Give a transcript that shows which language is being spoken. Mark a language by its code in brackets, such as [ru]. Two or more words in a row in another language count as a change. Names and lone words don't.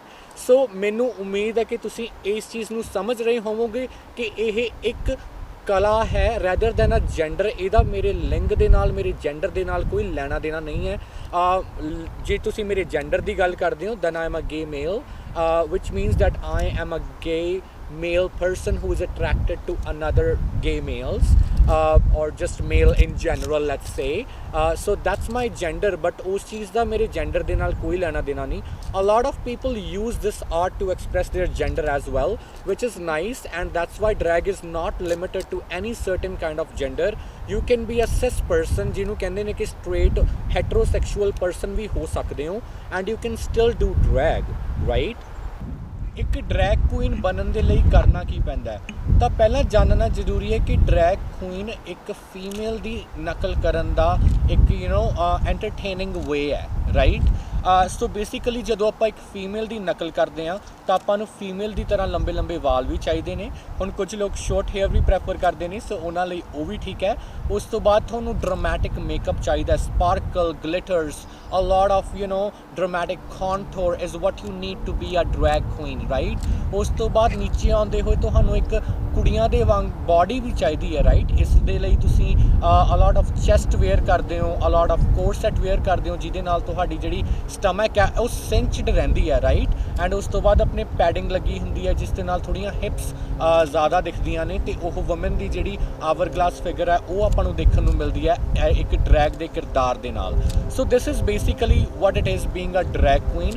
[pa] ਸੋ ਮੈਨੂੰ ਉਮੀਦ ਹੈ ਕਿ ਤੁਸੀਂ ਇਸ ਚੀਜ਼ ਨੂੰ ਸਮਝ ਰਹੇ ਹੋਵੋਗੇ ਕਿ ਇਹ ਇੱਕ ਕਲਾ ਹੈ [en] rather than a gender. [pa] ਇਹਦਾ ਮੇਰੇ ਲਿੰਗ ਦੇ ਨਾਲ, ਮੇਰੇ ਜੈਂਡਰ ਦੇ ਨਾਲ ਕੋਈ ਲੈਣਾ ਦੇਣਾ ਨਹੀਂ ਹੈ। ਜੇ ਤੁਸੀਂ ਮੇਰੇ ਜੈਂਡਰ ਦੀ ਗੱਲ ਕਰਦੇ ਹੋ [en] then I am a gay male, which means that I am a gay male person who is attracted to another gay males, or just male in general, let's say. So that's my gender, but [pa] ਉਸ ਚੀਜ਼ ਦਾ ਮੇਰੇ gender ਦੇ ਨਾਲ ਕੋਈ ਲੈਣਾ ਦੇਣਾ ਨਹੀਂ। [en] A lot of people use this art to express their gender as well, which is nice, and that's why drag is not limited to any certain kind of gender. You can be a cis person, [pa] ਜਿਹਨੂੰ ਕਹਿੰਦੇ ਨੇ ਕਿ [en] straight heterosexual person [pa] ਵੀ ਹੋ ਸਕਦੇ ਹੋ, [en] and you can still do drag, right? [pa] ਇੱਕ [en] drag queen [pa] ਬਣਨ ਦੇ ਲਈ ਕਰਨਾ ਕੀ ਪੈਂਦਾ ਹੈ? ਤਾਂ ਪਹਿਲਾਂ ਜਾਣਨਾ ਜ਼ਰੂਰੀ ਹੈ ਕਿ [en] drag queen [pa] ਇੱਕ ਫੀਮੇਲ ਦੀ ਨਕਲ ਕਰਨ ਦਾ ਇੱਕ [en] entertaining way [pa] ਹੈ, ਰਾਈਟ। [en] so basically [pa] ਜਦੋਂ ਆਪਾਂ ਇੱਕ ਫੀਮੇਲ ਦੀ ਨਕਲ ਕਰਦੇ ਹਾਂ ਤਾਂ ਆਪਾਂ ਨੂੰ ਫੀਮੇਲ ਦੀ ਤਰ੍ਹਾਂ ਲੰਬੇ ਲੰਬੇ ਵਾਲ ਵੀ ਚਾਹੀਦੇ ਨੇ। ਹੁਣ ਕੁਝ ਲੋਕ [en] short hair [pa] ਵੀ ਪ੍ਰੈਫਰ ਕਰਦੇ ਨੇ, ਸੋ ਉਹਨਾਂ ਲਈ ਉਹ ਵੀ ਠੀਕ ਹੈ। ਉਸ ਤੋਂ ਬਾਅਦ ਤੁਹਾਨੂੰ [en] dramatic makeup [pa] ਚਾਹੀਦਾ, [en] sparkle, glitters, a lot of dramatic contour is what you need to be a drag queen, right? [pa] ਉਸ ਤੋਂ ਬਾਅਦ ਨੀਚੇ ਆਉਂਦੇ ਹੋਏ ਤੁਹਾਨੂੰ ਇੱਕ ਕੁੜੀਆਂ ਦੇ ਵਾਂਗ ਬਾਡੀ ਵੀ ਚਾਹੀਦੀ ਹੈ, ਰਾਈਟ। ਇਸ ਦੇ ਲਈ ਤੁਸੀਂ [en] a lot of chest wear [pa] ਕਰਦੇ ਹੋ, [en] a lot of corset wear [pa] ਕਰਦੇ ਹੋ, ਜਿਹਦੇ ਨਾਲ ਤੁਹਾਡੀ ਜਿਹੜੀ ਸਟਮਕ ਹੈ ਉਹ ਸਿੰਚਡ ਰਹਿੰਦੀ ਹੈ, ਰਾਈਟ। ਐਂਡ ਉਸ ਤੋਂ ਬਾਅਦ ਆਪਣੇ ਪੈਡਿੰਗ ਲੱਗੀ ਹੁੰਦੀ ਹੈ ਜਿਸ ਦੇ ਨਾਲ ਥੋੜ੍ਹੀਆਂ ਹਿਪਸ ਜ਼ਿਆਦਾ ਦਿਖਦੀਆਂ ਨੇ, ਅਤੇ ਉਹ ਵੂਮਨ ਦੀ ਜਿਹੜੀ [en] hour glass figure [pa] ਹੈ ਉਹ ਆਪਾਂ ਨੂੰ ਦੇਖਣ ਨੂੰ ਮਿਲਦੀ ਹੈ ਇੱਕ ਡਰੈਗ ਦੇ ਕਿਰਦਾਰ ਦੇ ਨਾਲ। [en] So this is basically what it is being a drag queen.